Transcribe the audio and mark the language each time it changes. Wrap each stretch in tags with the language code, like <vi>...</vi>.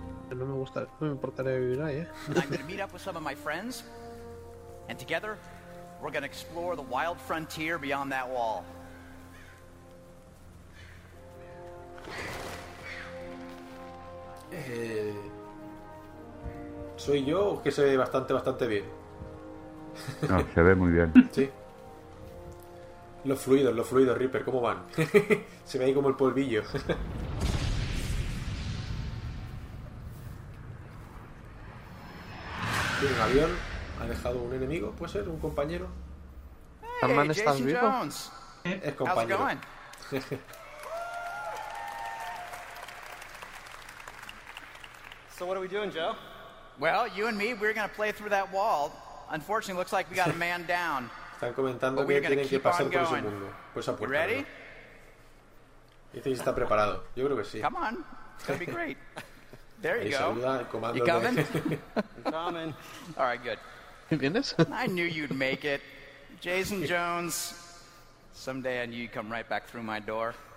<es>No me gusta, no me importaría vivir ahí, ¿eh?</es> <en>I'm gonna meet up with some of my friends, and together, we're gonna explore the wild frontier beyond that wall.</en> <es>¿Soy yo o que se ve bastante, bastante bien? No, se ve muy bien. Sí. Los fluidos, Reaper, ¿cómo van? Se ve ahí como el polvillo. Sí, el avión ha dejado un enemigo, puede ser, un compañero. ¿Sandman está vivo? Es compañero.</es> <en>So what are we doing, Joe? Well, you and me, we're gonna play through that wall. Unfortunately, looks like we got a man down.</en> <es>Están comentando que tienen que pasar por ese mundo, por esa puerta. ¿Ready? Dice si está preparado. Yo creo que sí.</es> <en>Come on, it's gonna be great. There you go.</en> <es>Ahí saluda el comando.</es> <en>You coming? Coming. All right, good.</en> <es>¿Vienes?</es> <en>I knew you'd make it, Jason Jones. Someday I knew you'd come right back through my door.</en>